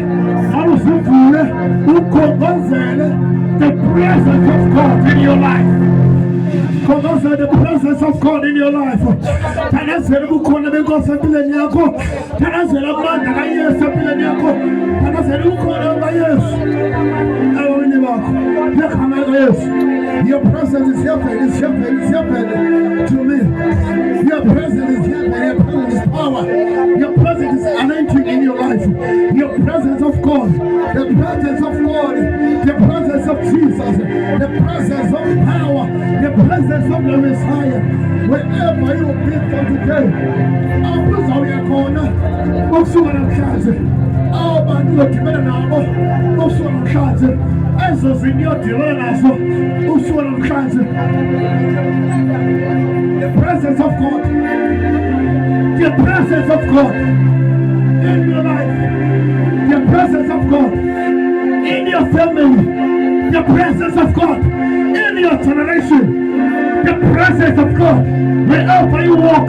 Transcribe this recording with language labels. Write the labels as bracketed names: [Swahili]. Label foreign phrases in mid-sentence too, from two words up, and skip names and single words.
[Xhosa] ngona uzivule ukhongozele [English] the presence of God in your life khongozele the presence of God in your life [Xhosa] thanazela ubukhona benkosi empilweni yakho thanazela amandla kaYesu empilweni yakho thanazela ubukhona bukaYesu ebomini bakho ngegama likaYesu [English] your presence is here to me your presence is here your presence is power your presence is anointing in your life your presence of God the presence of God the presence of Jesus the presence of power the presence of the Messiah wherever you will be from today [Xhosa] uzawuya khona ukusuka namhlanje abantu uzodibana nabo ukusuka namhlanje ezo zinto uyodibana nazo usuka namhlanje [English] the presence of God the presence of God in your life the presence of God in your family the presence of God in your generation the presence of God wherever you walk